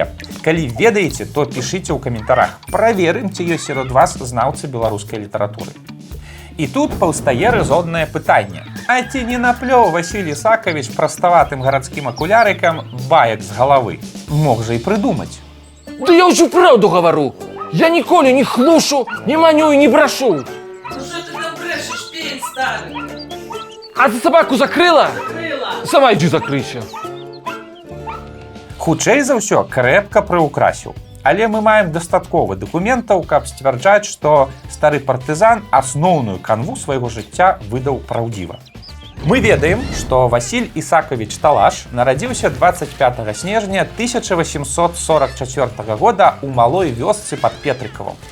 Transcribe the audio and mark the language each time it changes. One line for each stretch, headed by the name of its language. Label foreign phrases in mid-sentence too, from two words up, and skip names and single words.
Belarusian: Калі ведаеце, то пішыце ў каментарах. Праверым, ці ёсць сярод вас знаўцы беларускай літаратуры. І тут паўстае рэзоннае пытанне. А ці не наплёў Васіль Ісакавіч праставатым гарадскім акулярыкам баек з галавы? Мог жа і прыдумаць.
Russian: Да я уже правду говорю.
Belarusian: Я ніколі не хлушу, не маню
Russian: и не брошу. Ну что ты там брешешь, пень старый? А ты собаку закрыла? Закрыла. Сама иди закрыйся.
Belarusian: Хутчэй за ўсё, крэпка прыўкрасіў. Але мы маем дастаткова дакументаў, каб сцвярджаць, што стары партызан асноўную канву свайго жыцця выдаў праўдзіва. Мы ведаем, што Васіль Ісакавіч Талаш нарадзіўся 25 снежня 1844 года ў малой вёсцы пад Петрыкавам.